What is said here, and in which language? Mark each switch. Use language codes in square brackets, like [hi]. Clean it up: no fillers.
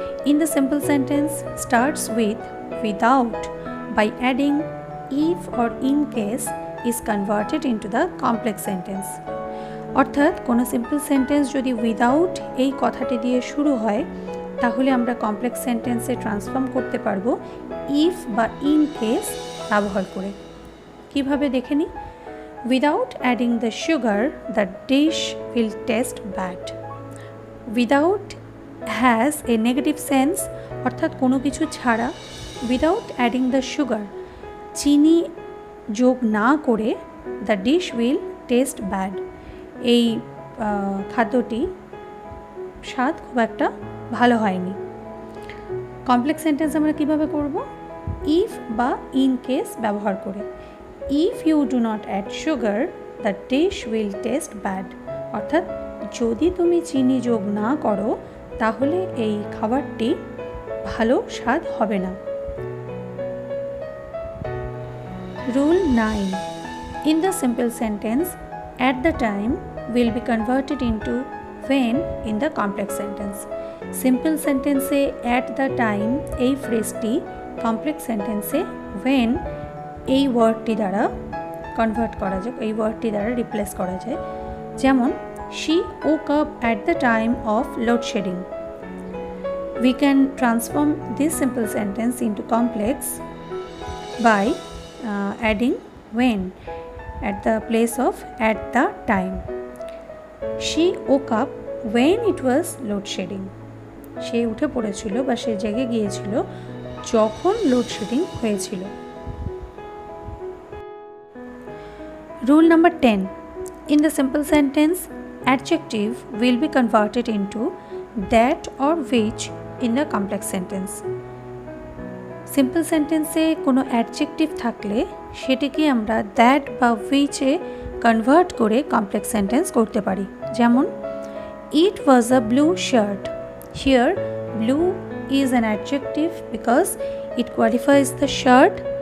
[en] In the simple sentence starts with without by adding if or in case is converted into the complex sentence. [bn] অর্থাৎ কোনো simple sentence যদি without এই কথাটি দিয়ে শুরু হয় তাহলে আমরা কমপ্লেক্স সেন্টেন্সে ট্রান্সফর্ম করতে পারবো ইফ বা ইন কেস ব্যবহার করে। কিভাবে দেখে নিই। [en] Without adding the sugar the dish will taste bad. Without has a negative sense, [bn] অর্থাৎ কোনো কিছু ছাড়া। [en] without adding the sugar, [bn] চিনি যোগ না করে [en] the dish will taste bad, [bn] এই খাদ্যটি স্বাদ খুব একটা ভালো হয়নি। কমপ্লেক্স সেন্টেন্স আমরা কিভাবে করব, ইফ বা ইন কেস ব্যবহার করে। [en] if you do not add sugar the dish will taste bad, [bn] অর্থাৎ যদি তুমি চিনি যোগ না করো তাহলে এই খাবারটি ভালো স্বাদ হবে না। [en] Rule 9. In the simple sentence, at the time will be converted into when in the complex sentence. [bn] Simple sentence A at the time এই ফ্রেজটি complex sentence এ when এই ওয়ার্ডটি দ্বারা কনভার্ট করা যায়, এই ওয়ার্ডটি দ্বারা রিপ্লেস করা যায়। যেমন [en] she woke up at the time of load shedding. We can transform this simple sentence into complex by adding when at the place of at the time. She woke up when it was load shedding. [bn] সে উঠে পড়েছিল বা সে জেগে গিয়েছিল যখন load shedding হয়েছিল। [en] Rule number 10. In the simple sentence, adjective will be converted into that or which in the complex sentence. [bn] Simple সেন্টেন্সে কোনো adjective থাকলে সেটিকে আমরা দ্যাট বা হুইচে কনভার্ট করে কমপ্লেক্স সেন্টেন্স করতে পারি। যেমন [en] It was a blue shirt. Here blue is an adjective because it qualifies the shirt.